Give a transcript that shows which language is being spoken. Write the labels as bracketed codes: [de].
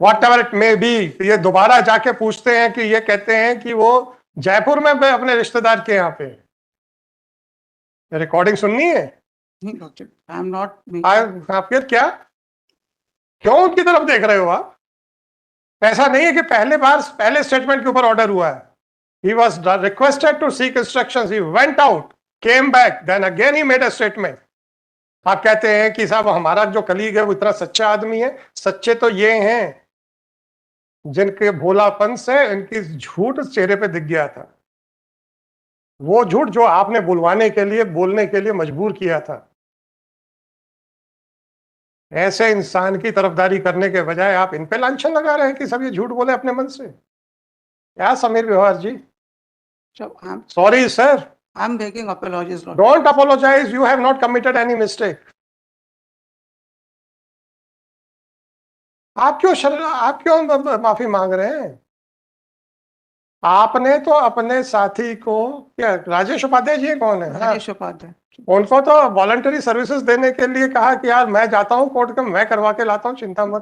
[en] Whatever it may be, [hi] ये दोबारा जाके पूछते हैं कि ये कहते हैं कि वो जयपुर में अपने रिश्तेदार के यहाँ पे. रिकॉर्डिंग सुननी है. नहीं [en] lordship, I am not [hi] आप फिर क्या, क्यों उनकी तरफ देख रहे हो आप? ऐसा नहीं है कि पहले स्टेटमेंट के ऊपर ऑर्डर हुआ है. [en] He was requested to seek instructions. He went out, came back, then again he made a statement. [hi] आप कहते हैं कि साहब हमारा जो कलीग है वो इतना सच्चा आदमी है. सच्चे तो ये हैं जिनके भोलापन से इनकी झूठ चेहरे पे दिख गया था. वो झूठ जो आपने बुलवाने के लिए, बोलने के लिए मजबूर किया था. ऐसे इंसान की तरफदारी करने के बजाय आप इन पे लांछन लगा रहे हैं कि सब ये झूठ बोले अपने मन से. क्या समीर व्यवहार जी? [en] Sorry, sir. I'm making apologies, Lord. Don't apologize. You have not committed any mistake. [hi] आप क्यों माफी मांग रहे हैं? आपने तो अपने साथी को, क्या राजेश उपाध्याय जी कौन है? राजेश उपाध्याय, उनको तो वॉलंटरी सर्विसेज देने के लिए कहा कि यार मैं जाता हूँ कोर्ट का, मैं करवा के लाता हूँ, चिंता मत